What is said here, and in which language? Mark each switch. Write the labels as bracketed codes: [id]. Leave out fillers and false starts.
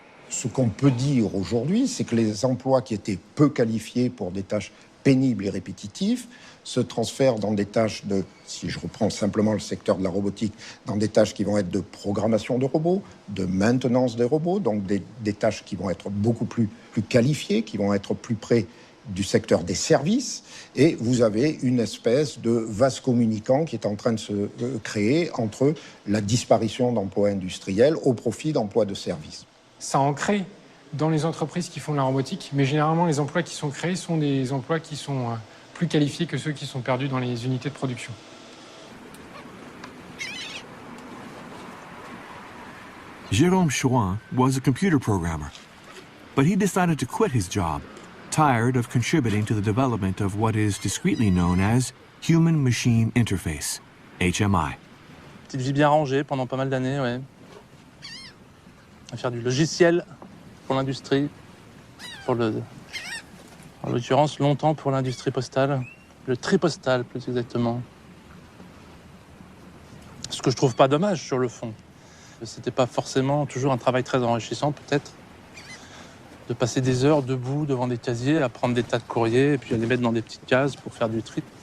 [fr] Ce qu'on peut dire aujourd'hui, c'est que les emplois qui étaient peu qualifiés pour des tâches pénibles et répétitives se transfèrent dans des tâches de, si je reprends simplement le secteur de la robotique, dans des tâches qui vont être de programmation de robots, de maintenance des robots, donc des tâches qui vont être beaucoup plus qualifiées, qui vont être plus près du secteur des services, et vous avez une espèce de vase communicant qui est en train de se créer entre la disparition d'emplois industriels au profit d'emplois de services. Ça en crée dans les entreprises qui font de la robotique, mais généralement les emplois qui sont créés sont des emplois qui sont plus qualifiés que ceux qui sont perdus dans les unités de production. [en] Jérôme Chouin was a computer programmer, but he decided to quit his job, tired of contributing to the development of what is discreetly known as Human-Machine Interface, HMI. [fr] Petite vie bien rangée pendant pas mal d'années, ouais. À faire du logiciel pour l'industrie, en l'occurrence longtemps pour l'industrie postale, le tri-postal plus exactement. Ce que je trouve pas dommage sur le fond. C'était pas forcément toujours un travail très enrichissant peut-être, de passer des heures debout devant des casiers, à prendre des tas de courriers et puis à les mettre dans des petites cases pour faire du tri.